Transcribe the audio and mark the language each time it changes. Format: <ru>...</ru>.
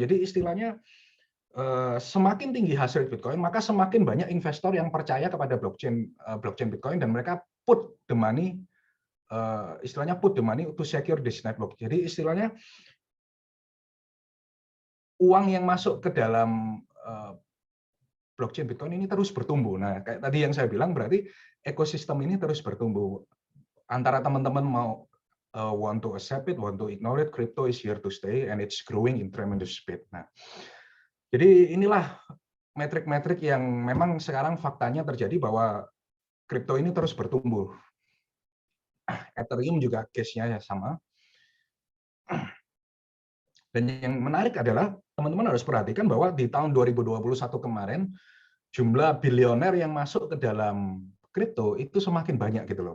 <id>Jadi istilahnya semakin tinggi hash rate Bitcoin, maka semakin banyak investor yang percaya kepada blockchain Bitcoin, dan mereka</id> <en>put the money,</en> <id>istilahnya</id> <en>put the money to secure this network.</en> <id>Jadi istilahnya uang yang masuk ke dalam blockchain Bitcoin ini terus bertumbuh. Nah, kayak tadi yang saya bilang, berarti ekosistem ini terus bertumbuh. Antara teman-teman mau</id> <en>want to accept it, want to ignore it, crypto is here to stay and it's growing in tremendous speed. Nah,</en> <id>Jadi inilah metrik-metrik yang memang sekarang faktanya terjadi bahwa kripto ini terus bertumbuh. Ethereum juga case-nya sama. Dan yang menarik adalah teman-teman harus perhatikan bahwa di tahun 2021 kemarin jumlah bilioner yang masuk ke dalam kripto itu semakin banyak gitu loh.</id>